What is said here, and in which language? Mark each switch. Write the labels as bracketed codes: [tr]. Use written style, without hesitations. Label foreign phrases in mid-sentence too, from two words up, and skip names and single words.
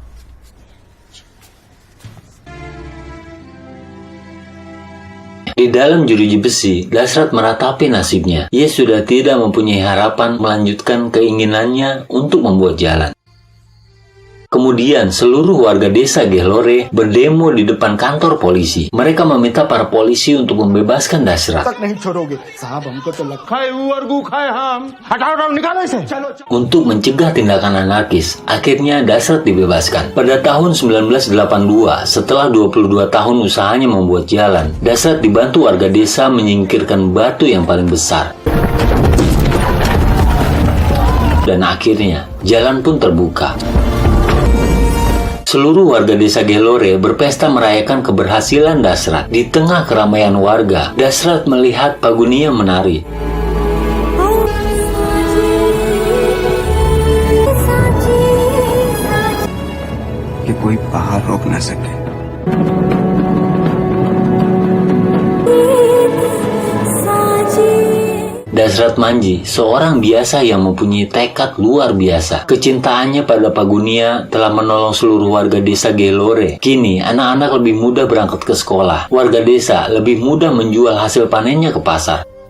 [id] Di dalam jeruji besi, Dashrath meratapi nasibnya. Ia sudah tidak mempunyai harapan melanjutkan keinginannya untuk membuat jalan. Kemudian, seluruh warga desa Gehlore berdemo di depan kantor polisi. Mereka meminta para polisi untuk membebaskan Dashrath. [hi] तक नहीं छोड़ोगे साहब हमको तो खाए और गु खाए हम हटाओ निकालो इसे चलो [id] Untuk mencegah tindakan anarkis, akhirnya Dashrath dibebaskan. Pada tahun 1982, setelah 22 tahun usahanya membuat jalan, Dashrath dibantu warga desa menyingkirkan batu yang paling besar. Dan akhirnya, jalan pun terbuka. Seluruh warga desa Gehlore berpesta merayakan keberhasilan Dashrath. Di tengah keramaian warga, Dashrath melihat Pak Gunia menari. [hi] कि कोई पहाड़ रोक ना सके। [id] Dashrath Manji, seorang biasa yang mempunyai tekad luar biasa. Kecintaannya pada Pak Gunia telah menolong seluruh warga desa Gehlore. Kini, anak-anak lebih mudah berangkat ke sekolah. Warga desa lebih mudah menjual hasil panennya ke pasar.